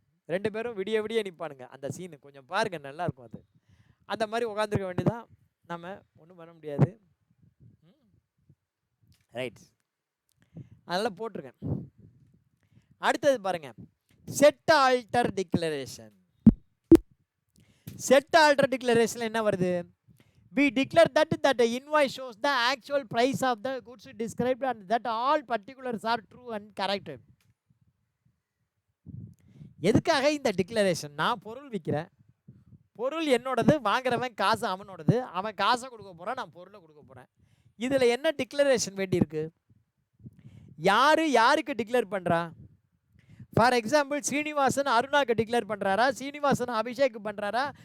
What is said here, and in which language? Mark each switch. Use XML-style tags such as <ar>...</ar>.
<ta>2 பேரும் விடிய விடிய நிற்பானுங்க. அந்த சீனு கொஞ்சம் பாருங்கள், நல்லாயிருக்கும் அது. அந்த மாதிரி உட்காந்துருக்க வேண்டியதான். நம்ம ஒன்றும் பண்ண முடியாது. ரைட், அதெல்லாம் போட்டிருக்கேன். அடுத்தது பாருங்கள், set alter declaration. Set alter declaration என்ன வருது?</ta> <en>We declare that the invoice shows the actual price of the goods described and that all particulars are true and correct.</en> <ta>எதுக்காக இந்த டிக்ளரேஷன்? நான் பொருள் விற்கிறேன், பொருள் என்னோடது, வாங்குறவன் காசு அவனோடது, அவன் காசை கொடுக்க போகிறான், நான் பொருளை கொடுக்க போகிறேன். இதில் என்ன டிக்ளரேஷன் வேண்டியிருக்கு? யாருக்கு டிக்ளேர் பண்ணுறா?</ta> <en>for example,</en> <ta>Srinivasan அருணாக்கு declare பண்ணுறாரா? Srinivasan Abhishek பண்ணுறாரா?</ta>